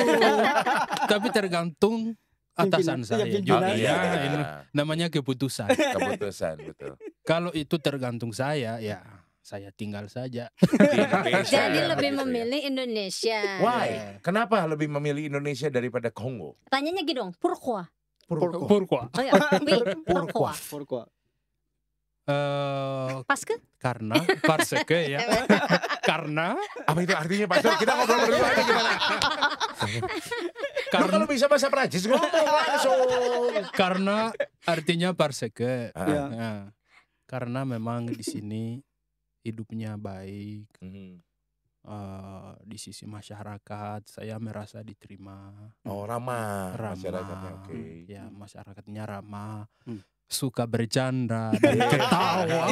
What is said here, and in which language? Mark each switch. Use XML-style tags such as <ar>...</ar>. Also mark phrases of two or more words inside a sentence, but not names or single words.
<id>Tapi tergantung atasan saya Pimpinan. juga. Iya, Ya, ini namanya keputusan. keputusan betul. Kalau itu tergantung saya, ya saya tinggal saja. Di Indonesia. Jadi lebih Gitu ya. memilih Indonesia. Why? Kenapa lebih memilih Indonesia daripada Kongo? Tanyanya gini dong, pourquoi? Pourquoi? Oh ya, oui, pourquoi? Pourquoi?</id> <fr>Parce que? Parce que</fr> <id>ya. Karena Apa itu artinya Pastor? Kita ngobrol berdua aja gimana? Lu kalau bisa bahasa Prancis ngomong langsung. karena artinya</id> <fr>parce que. Ah.</fr> <id>Ya. Ya. Karena memang di sini hidupnya baik, di sisi masyarakat saya merasa diterima. Oh, ramah Ramah. masyarakatnya. Oke. Ya, masyarakatnya ramah. Hmm. Suka bercanda dan ketawa.</id>